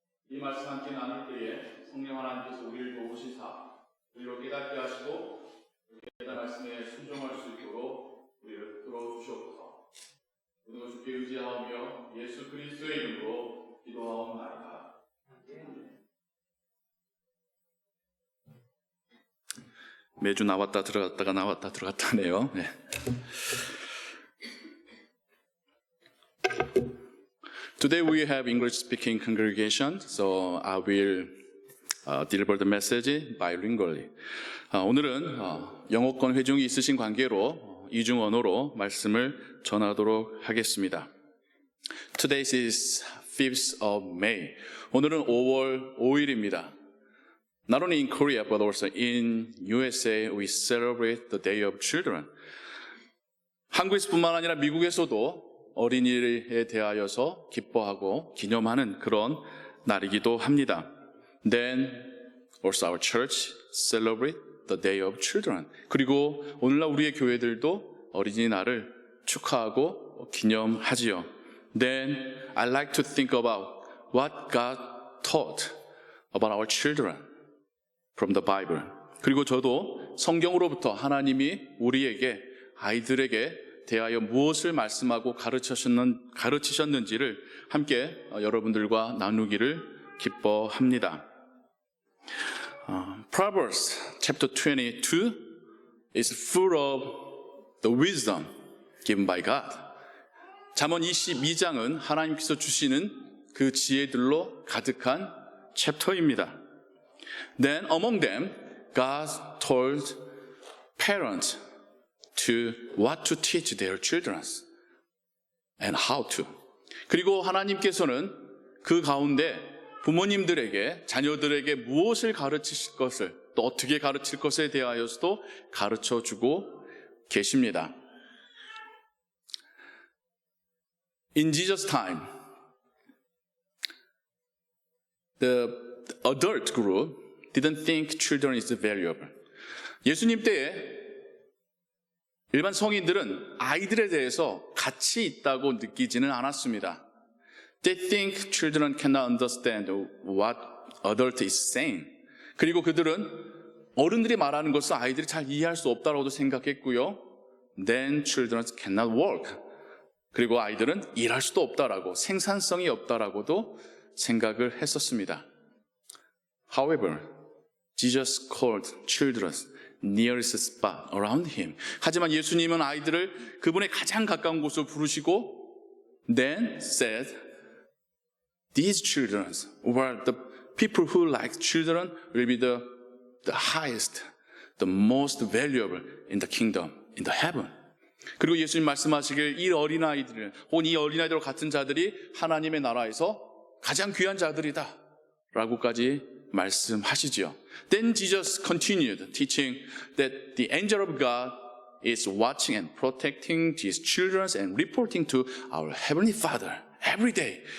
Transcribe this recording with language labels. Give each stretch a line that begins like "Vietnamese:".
Korean: 이 말씀 함께 나눌 때에 성령 하나님께서 우리를 도우시사 우리로 깨닫게 하시고 깨닫는 말씀에 순종할 수 있도록 우리를 이끌어 주시옵소서. 모든 것 주께 의지하며 예수 그리스도의 이름으로 기도하옵나이다. 매주 나왔다 들어갔다가 나왔다 들어갔다네요. 네.
English: Today we have English-speaking congregation, so I will deliver the message bilingually.
Korean: 오늘은 영어권 회중이 있으신 관계로 이중 언어로 말씀을 전하도록 하겠습니다.
English: Today is 5th of May.
Korean: 오늘은 5월 5일입니다.
English: Not only in Korea, but also in USA, we celebrate the Day of Children.
Korean: 한국에서뿐만 아니라 미국에서도 어린이에 대하여서 기뻐하고 기념하는 그런 날이기도 합니다.
English: Then also our church celebrate the Day of Children.
Korean: 그리고 오늘날 우리의 교회들도 어린이날을 축하하고 기념하지요.
English: Then I like to think about what God taught about our children from the Bible.
Korean: 그리고 저도 성경으로부터 하나님이 우리에게 아이들에게 대하여 무엇을 말씀하고 가르치셨는지를 함께 여러분들과 나누기를 기뻐합니다.
English: Proverbs chapter 22 is full of the wisdom given by God.
Korean: 잠언 22장은 하나님께서 주시는 그 지혜들로 가득한 챕터입니다.
English: Then among them, God told parents what to teach their children and how to.
Korean: 그리고 하나님께서는 그 가운데 부모님들에게 자녀들에게 무엇을 가르치실 것을 또 어떻게 가르칠 것에 대하여서도 가르쳐주고 계십니다.
English: In Jesus' time, the adult group didn't think children is valuable.
Korean: 예수님 때에 일반 성인들은 아이들에 대해서 가치 있다고 느끼지는 않았습니다.
English: They think children cannot understand what adult is saying.
Korean: 그리고 그들은 어른들이 말하는 것을 아이들이 잘 이해할 수 없다고도 생각했고요.
English: Then children cannot work.
Korean: 그리고 아이들은 일할 수도 없다라고, 생산성이 없다라고도 생각을 했었습니다.
English: However, Jesus called children nearest spot around him.
Korean: 하지만 예수님은 아이들을 그분의 가장 가까운 곳으로 부르시고
English: then said, these children, or the people who like children will be the highest, the most valuable in the kingdom, in the heaven.
Korean: 그리고 예수님 말씀하시길 이 어린아이들, 혹은 이 어린아이들과 같은 자들이 하나님의 나라에서 가장 귀한 자들이다 라고까지 말씀하시지요.
English: Then Jesus continued teaching that the angel of God is watching and protecting his children and reporting to our heavenly Father every day.